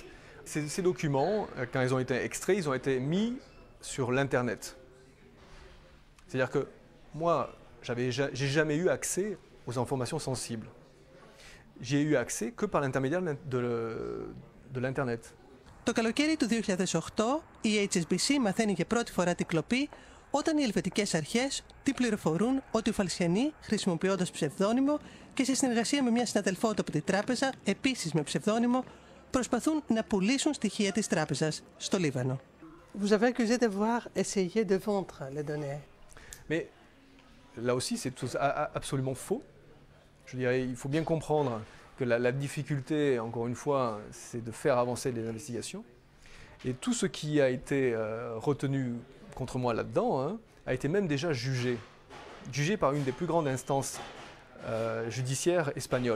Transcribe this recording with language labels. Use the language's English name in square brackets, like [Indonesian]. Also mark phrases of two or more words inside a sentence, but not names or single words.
[French] Ces documents, quand ils ont été extraits, ils ont été mis sur l'Internet. C'est-à-dire que moi, j'ai jamais eu accès aux informations sensibles. J'ai eu accès que par l'intermédiaire de l'Internet. [Greek] Το καλοκαίρι του 2008 η HSBC μαθαίνει για πρώτη φορά την κλοπή όταν οι ελβετικές αρχές την πληροφορούν ότι ο Φαλσιανί, χρησιμοποιώντας ψευδόνυμο και σε συνεργασία με μια συναδελφό του από την τράπεζα, επίσης με ψευδόνυμο, προσπαθούν να πουλήσουν στοιχεία της τράπεζας στο Λίβανο. [French] Vous avez accusé d'avoir essayé de vendre les données. Mais là aussi, c'est absolument faux. Je dirais, il faut bien comprendre que la difficulté, encore une fois, c'est de faire avancer les investigations. Et tout ce qui a été retenu contre moi là-dedans a été même déjà jugé par une des plus grandes instances judiciaires espagnoles.